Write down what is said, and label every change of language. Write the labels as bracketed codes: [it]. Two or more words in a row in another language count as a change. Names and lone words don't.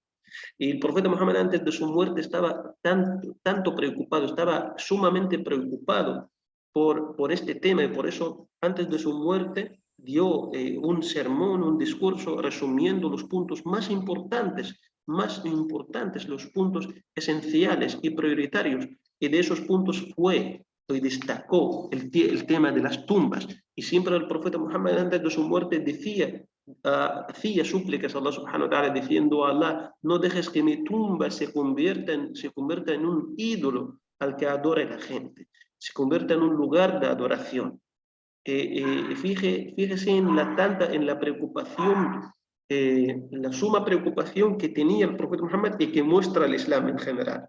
[es] Y el profeta Muhammad antes de su muerte estaba tanto preocupado, estaba sumamente preocupado por este tema y por eso antes de su muerte dio un sermón, un discurso resumiendo los puntos más importantes, los puntos esenciales y prioritarios. Y de esos puntos fue y destacó el tema de las tumbas. Y siempre el profeta Muhammad antes de su muerte hacía súplicas a Allah [ar] سبحانه وتعالى [es] diciendo a Allah, no dejes que mi tumba se convierta en un ídolo al que adore la gente, se convierta en un lugar de adoración. Fíjese en la preocupación, la suma preocupación que tenía el profeta Muhammad y que muestra el Islam en general.